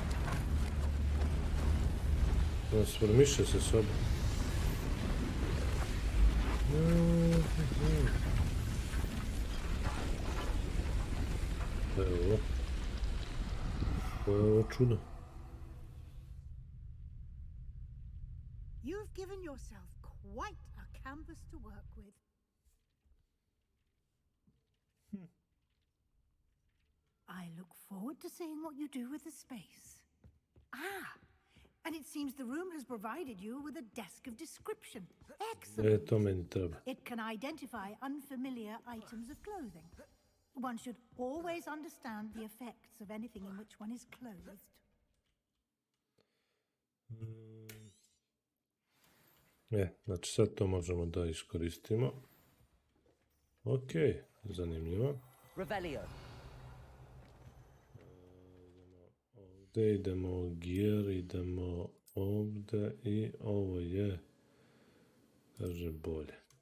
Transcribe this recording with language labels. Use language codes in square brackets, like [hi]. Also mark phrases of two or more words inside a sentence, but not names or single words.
[sr] Transformiše se soba. Šta je ovo? Koje je ovo čudo? [en] You've given yourself quite a canvas to work with. I look forward to seeing what you do with the space. Ah, and it seems the room has provided you with a desk of description. Excellent. [sr] To meni treba. [en] It can identify unfamiliar items of clothing. One should always understand the effects of anything in which one is clothed. [sr] Znači sad to možemo da iskoristimo. Ok, zanimljivo. Revelio. Ovdje idemo gear, idemo ovdje i ovo je, kaže, bolje.